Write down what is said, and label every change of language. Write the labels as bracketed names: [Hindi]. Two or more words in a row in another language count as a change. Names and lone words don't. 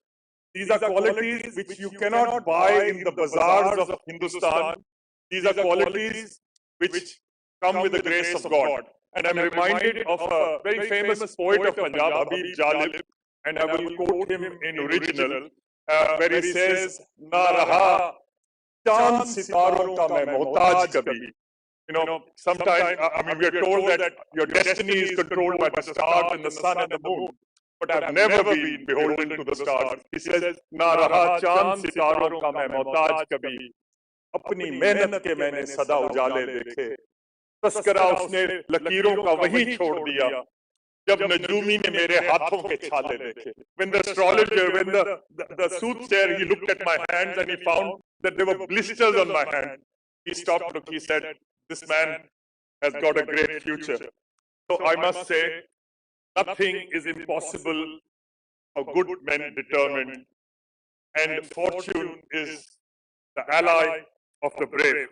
[English] These are qualities which you cannot buy in the bazaars of Hindustan. These are qualities which come with the grace of God. And I'm reminded of a very famous poet of Punjab, Habib Jalib, and I will quote him in original, where he says, [Urdu] "نہ رہا چاند ستاروں کا میں محتاج کبھی." [English] Sometimes, we are told that your destiny is controlled by the stars and the sun and the moon. But I've never been beholden to the stars. He says, [Urdu] "نہ رہا چاند ستاروں کا میں محتاج کبھی. اپنی محنت کے میں نے سدا اجالے دیکھے، تذکرہ اس نے لکیروں کا وہی چھوڑ دیا، جب نجومی نے میرے ہاتھوں کے چھالے دیکھے." [English] When the astrologer, when the soothsayer, he looked at my hands and he found that there were blisters on my hand. He stopped, he said, "This man has got a great future." So I must say, nothing is impossible for good men determined, and fortune is the ally of the brave.